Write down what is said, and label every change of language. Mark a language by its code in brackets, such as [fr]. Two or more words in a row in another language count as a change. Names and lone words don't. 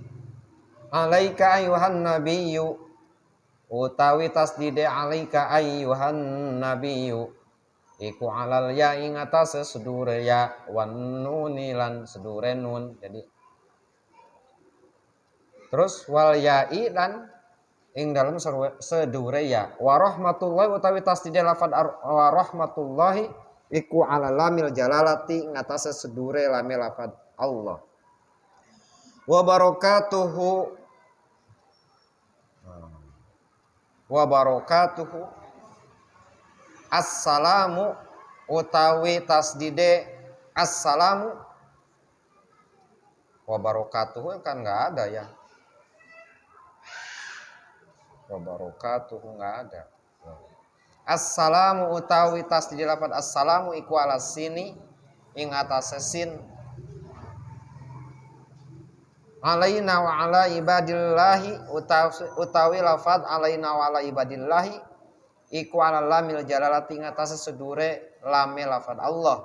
[ar] عليك أيها النبي [jv] utawi tasdide [ar] عليك أيها النبي [jv] iku [ar] على الياء [jv] ing atase sedure ya [ar] والنون [jv] lan sedure nun. Jadi terus [ar] والياء [jv] lan ing dalam sedure ya. [ar] ورحمة الله [jv] utawi tasdide lafad [ar] ورحمة الله [jv] iku [ar] على لام الجلالة [jv] ing atase sedure lame lafad Allah. [ar] وبركاته وبركاته السلام [jv] utawi tasdide [ar] السلام وبركاته [id] kan nggak ada ya. [ar] وبركاته [id] nggak ada. [jv] Assalamu utawi tasdide lafaz assalamu iku [ar] على السين [jv] ing atase sin. [ar] علينا وعلى عباد الله [jv] utawi lafaz [ar] علينا وعلى عباد الله [jv] iku [ar] على لام الجلالة [jv] ing atase sedure lame lafaz Allah.